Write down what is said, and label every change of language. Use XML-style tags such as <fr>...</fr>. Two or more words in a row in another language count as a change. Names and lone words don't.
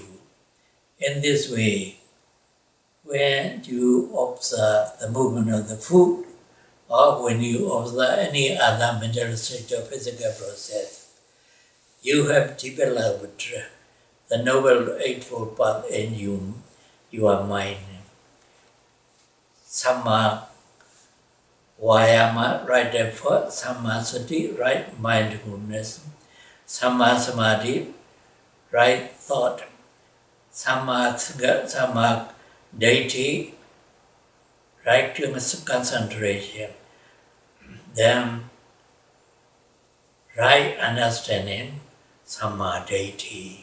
<en>In this way, when you observe the movement of the food, or when you observe any other mental state or physical process, you have developed the Noble Eightfold Path in your mind.</en> <pi>Samma vayama,</pi> <en>right effort,</en> <pi>samma sati,</pi> <en>right mindfulness,</en> <pi>samma samadhi,</pi> <en>right thought,</en> <pi>samma deity,</pi> <en>right concentration, then right understanding, samadhi.</en>